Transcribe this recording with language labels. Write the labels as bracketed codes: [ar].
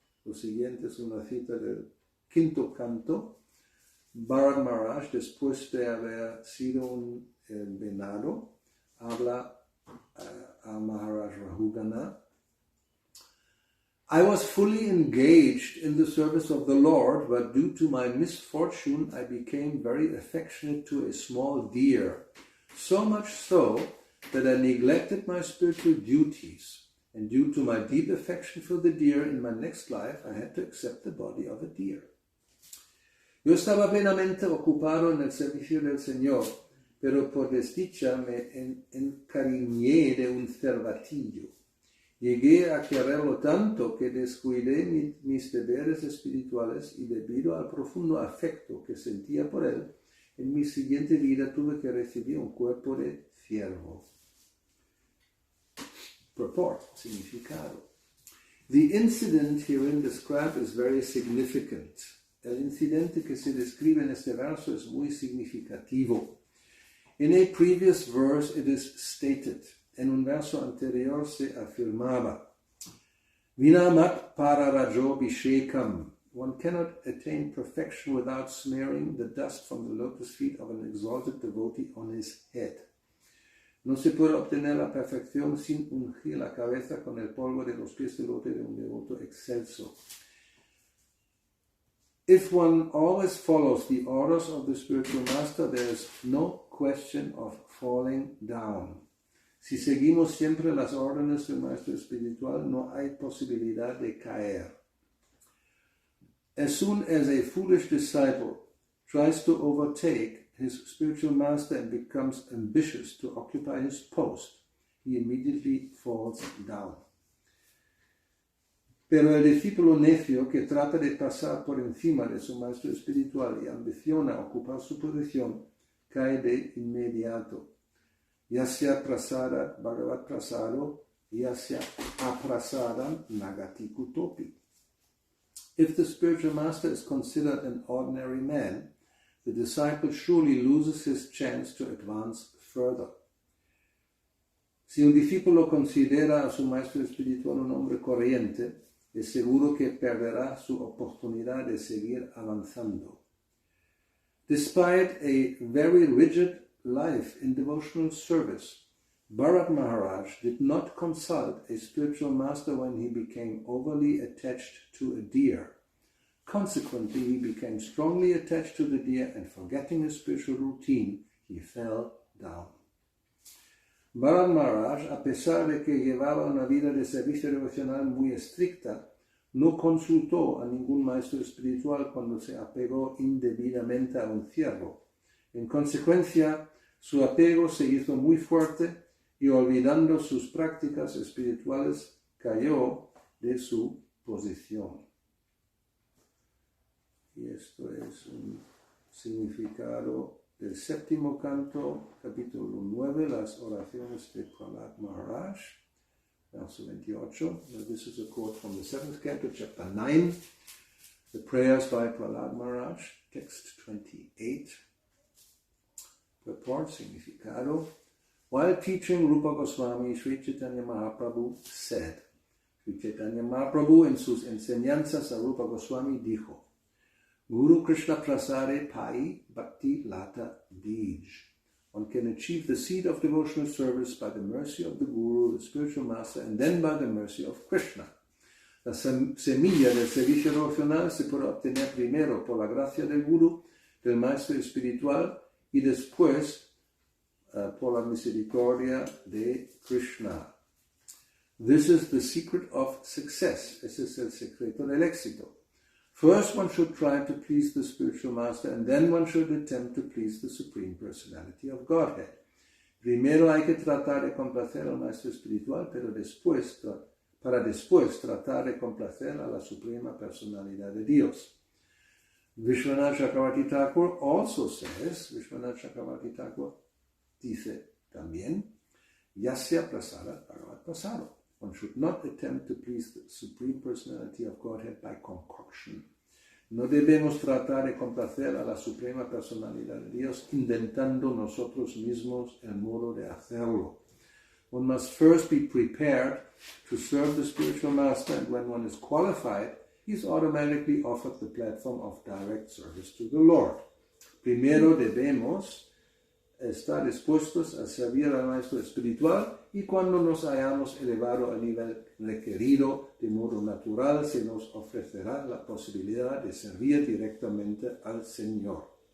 [es] Lo siguiente es una cita del 5º canto. Bharat Maharaj, después de haber sido un venado, habla a Maharaj Rahugana. [en] I was fully engaged in the service of the Lord, but due to my misfortune, I became very affectionate to a small deer, so much so that I neglected my spiritual duties. And due to my deep affection for the deer, in my next life, I had to accept the body of a deer. [es] Yo estaba plenamente ocupado en el servicio del Señor, pero por desdicha me encariñé de un cervatillo. Llegué a quererlo tanto que descuidé mis deberes espirituales y debido al profundo afecto que sentía por él, en mi siguiente vida tuve que recibir un cuerpo de ciervo. [en] Purport, [es] significado. [en] The incident herein described is very significant. [es] El incidente que se describe en este verso es muy significativo. [en] In a previous verse it is stated, [es] en un verso anterior se afirmaba, [sa] Vinamat pararajo bhishekam. [en] One cannot attain perfection without smearing the dust from the lotus feet of an exalted devotee on his head. [es] No se puede obtener la perfección sin ungir la cabeza con el polvo de los pies de lote de un devoto excelso. [en] If one always follows the orders of the spiritual master, there is no question of falling down. [es] Si seguimos siempre las órdenes del maestro espiritual, no hay posibilidad de caer. [en] As soon as a foolish disciple tries to overtake his spiritual master and becomes ambitious to occupy his post, he immediately falls down. [es] Pero el discípulo necio que trata de pasar por encima de su maestro espiritual y ambiciona ocupar su posición, cae de inmediato. [sa] Yasya prasada bhagavat prasado, yasya aprasada nagati kutopi. [en] If the spiritual master is considered an ordinary man, the disciple surely loses his chance to advance further. [es] Si un discípulo considera a su maestro espiritual un hombre corriente, es seguro que perderá su oportunidad de seguir avanzando. [en] Despite a very rigid life in devotional service, Bharat Maharaj did not consult a spiritual master when he became overly attached to a deer. Consequently, he became strongly attached to the deer and forgetting his spiritual routine, he fell down. [es] Bharat Maharaj, a pesar de que llevaba una vida de servicio devocional muy estricta, no consultó a ningún maestro espiritual cuando se apegó indebidamente a un ciervo. En consecuencia, su apego se hizo muy fuerte y olvidando sus prácticas espirituales, cayó de su posición. Y esto es un significado del séptimo canto, capítulo 9, las oraciones de Prahlad Maharaj, verso 28. [en] Now, this is a quote from the 7th canto, chapter 9, the prayers by Prahlad Maharaj, text 28. [es] Purport, significado. [en] While teaching Rupa Goswami, Sri Chaitanya Mahaprabhu said, [es] Sri Chaitanya Mahaprabhu en sus enseñanzas a Rupa Goswami dijo, [bn] Guru Krishna prasade pai bhakti lata dij. [en] One can achieve the seed of devotional service by the mercy of the Guru, the spiritual master, and then by the mercy of Krishna. [es] La semilla del servicio devocional se puede obtener primero por la gracia del Guru, del maestro espiritual, y después por la misericordia de Krishna. [en] This is the secret of success. [es] Ese es el secreto del éxito. [en] First, one should try to please the spiritual master, and then one should attempt to please the Supreme Personality of Godhead. [es] Primero hay que tratar de complacer al maestro espiritual, pero para después tratar de complacer a la Suprema Personalidad de Dios. [en] Vishwanath Chakravarti Thakur also says, Vishwanath Chakravarti Thakur [es] dice también, [sa] Yasya prasada bhagavat prasado. [en] One should not attempt to please the Supreme Personality of Godhead by concoction. [es] No debemos tratar de complacer a la Suprema Personalidad de Dios inventando nosotros mismos el modo de hacerlo. [en] One must first be prepared to serve the spiritual master, and when one is qualified, he is automatically offered the platform of direct service to the Lord. [es] Primero debemos estar dispuestos a servir al maestro espiritual, y cuando nos hayamos elevado al nivel requerido de modo natural, se nos ofrecerá la posibilidad de servir directamente al Señor.